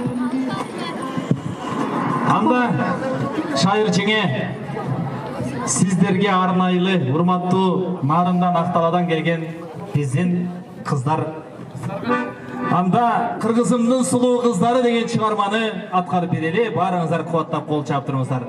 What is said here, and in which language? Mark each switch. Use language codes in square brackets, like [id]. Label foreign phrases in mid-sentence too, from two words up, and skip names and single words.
[ky] Анда шайыр жеңе сіздерге арнайлы, урматтуу Нарындан, [kk] Ақталадан келген біздің қыздар. [ky] Анда Кыргызымдын сулуу кыздары деген чыгарманы аткарып берели. Барыңыздар кубаттап кол чаап туруңуздар.